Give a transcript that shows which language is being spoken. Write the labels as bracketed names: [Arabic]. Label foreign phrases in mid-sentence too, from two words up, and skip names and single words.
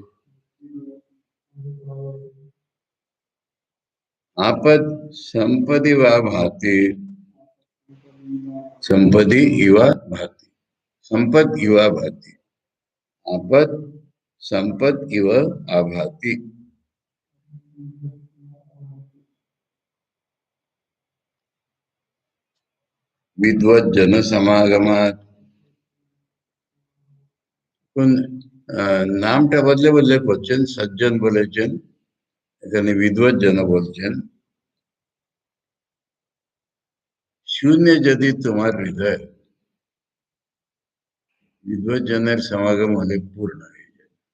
[Sanskrit] आपद संपदि वा भाति, संपदि इव भाति, संपद इव भाति, आपद संपद इव आभाति। विद्वत जन समागमात, [Bangla] কোন নামটা বদলে বদলে করছেন, সজ্জন বলেছেন, এখানে বিদ্বত জন বলছেন। শূন্য যদি তোমার হৃদয়, বিদ্বত জনের সমাগম হলে পূর্ণ হয়ে যায়।